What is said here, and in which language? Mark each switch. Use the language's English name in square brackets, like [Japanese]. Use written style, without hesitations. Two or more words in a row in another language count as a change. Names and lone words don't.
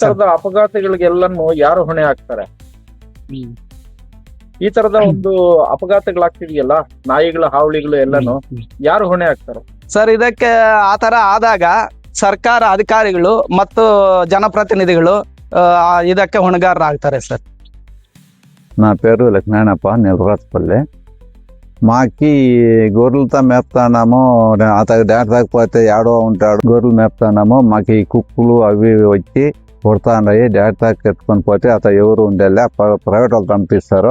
[Kannada] ತರದ ಅಪಘಾತಗಳಿಗೆಲ್ಲನು ಯಾರು ಹೊಣೆ ಹಾಕ್ತಾರೆ? ಈ ತರದ ಒಂದು ಅಪಘಾತಗಳಾಗ್ತಿದೆಯಲ್ಲ, ನಾಯಿಗಳ ಹಾವಳಿಗಳು ಎಲ್ಲಾನು ಯಾರು ಹೊಣೆ ಹಾಕ್ತಾರೆ? ಸರ್, ಇದಕ್ಕೆ ಆತರ ಆದಾಗ ಸರ್ಕಾರ ಅಧಿಕಾರಿಗಳು ಮತ್ತು ಜನಪ್ರತಿನಿಧಿಗಳು ಇದಕ್ಕೆ ಹೊಣೆಗಾರರಾಗ್ತಾರೆ సర్. [Telugu] నా పేరు లక్ష్మణప్ప, నెలరాజపల్లి. మాకి గొర్రెలతో మేపుతున్నాము. అతను డాక్టర్ తాకపోతే ఏడో ఉంటాడు. గొర్రెలు మేపుతున్నాము. మాకు ఈ కుక్కలు అవి వచ్చి కొడుతున్నాయి. డాక్టర్ ఎత్తుకొని పోతే అతను ఎవరు ఉండేలే, ప్రైవేట్ వాళ్ళు పంపిస్తారు.